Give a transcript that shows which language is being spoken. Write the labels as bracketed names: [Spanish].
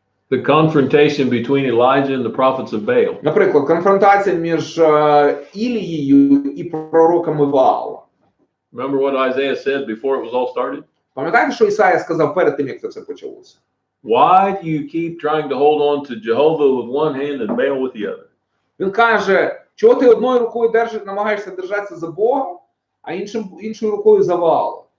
[English] The confrontation between Elijah and the prophets of Baal. [Ukrainian] Наприклад, конфронтація між Ілією і пророками Ваала. [English] Remember what Isaiah said before it was all started? [Ukrainian] Пам'ятаєте, що Ісая сказав перед тим, як це все почалося? [English] Why do you keep trying to hold on to Jehovah with one hand and Baal with the other? [Ukrainian] Він каже, чого ти одною рукою намагаєшся держатися за Бога, а іншою рукою за Ваала?